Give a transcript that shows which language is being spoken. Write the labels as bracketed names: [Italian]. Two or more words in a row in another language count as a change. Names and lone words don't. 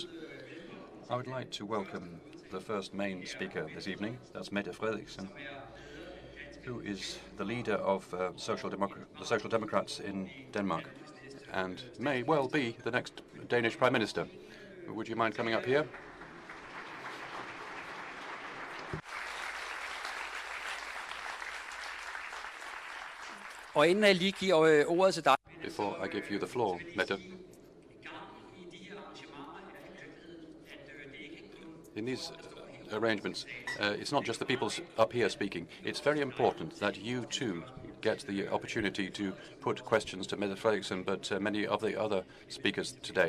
[English] I would like to welcome the first main speaker this evening. That's Mette Frederiksen, who is the leader of the Social Democrats in Denmark and may well be the next Danish Prime Minister. Would you mind coming up here? [Danish] Og inden jeg lige giver ordet til dig. [English] Before I give you the floor, Mette. In these arrangements, it's not just the people up here speaking. It's very important that you too get the opportunity to put questions to Mette Frederiksen, but many of the other speakers today.